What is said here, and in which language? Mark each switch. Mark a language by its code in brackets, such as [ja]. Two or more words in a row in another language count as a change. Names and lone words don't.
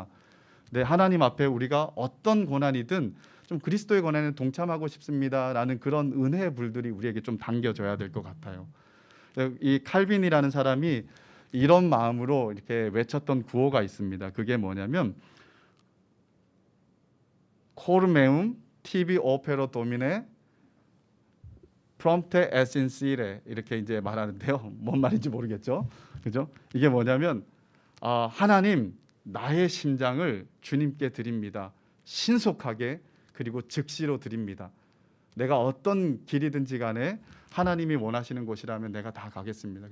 [ko] 네, 하나님 앞에 우리가 어떤 고난이든 좀 그리스도의 고난에 동참하고 싶습니다라는 그런 은혜의 불들이 우리에게 좀 당겨져야 될 것 같아요. 이 칼빈이라는 사람이 이런 마음으로 이렇게 외쳤던 구호가 있습니다. 그게 뭐냐면 [la] cor meum tibi offero domine prompte et sincere [ko] 이렇게 이제 말하는데요. 뭔 말인지 모르겠죠. 그죠? 이게 뭐냐면 하나님, 나의 심장을 주님께 드립니다. 신속하게 그리고 즉시로 드립니다. 내가 어떤 길이든지 간에 하나님이 원하시는 곳이라면 내가 다 가겠습니다.